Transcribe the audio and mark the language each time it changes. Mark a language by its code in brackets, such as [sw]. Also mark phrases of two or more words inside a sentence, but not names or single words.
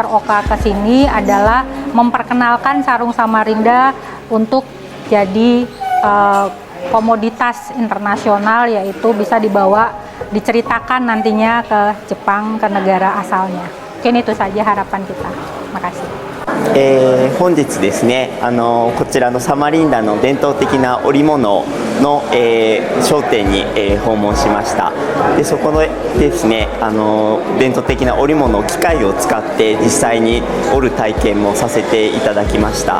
[id] Oka ke sini adalah memperkenalkan sarung Samarinda untuk jadi komoditas internasional, yaitu bisa dibawa, diceritakan nantinya ke Jepang, ke negara asalnya. Mungkin itu saja harapan kita. Makasih. [ja] 本日ですね、こちらのサマリンダの伝統的な織物の、商店に、訪問しました。でそこでですね、伝統的な織物、機械を使って実際に織る体験もさせていただきました。